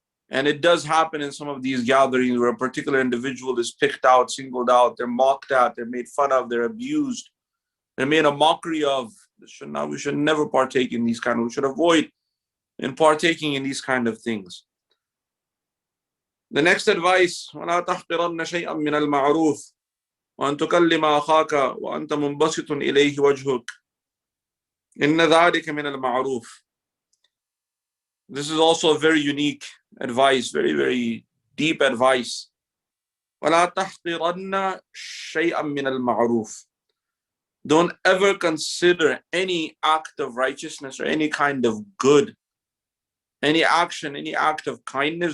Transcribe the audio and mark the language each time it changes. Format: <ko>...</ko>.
<en>And it does happen in some of these gatherings where a particular individual is picked out, singled out, they're mocked at, they're made fun of, they're abused, they're made a mockery of. We should never partake in these we should avoid in partaking in these kind of things. The next advice,</en> <ar>وَلَا تَحْقِرَنَّ شَيْئًا مِنَ الْمَعْرُوفِ وَأَن تُكَلِّمَ أَخَاكَ وَأَنْتَ مُنْبَسِطٌ إِلَيْهِ وَجْهُكَ إِنَّ ذَلِكَ مِنَ الْمَعْرُوفِ.</ar> <en>This is also a very unique advice, very, very deep advice.</en> <ar>وَلَا تَحْقِرَنَّ شَيْئًا مِنَ الْمَعْرُوفِ.</ar> <en>Don't ever consider any act of righteousness or any kind of good, any action, any act of kindness.</en>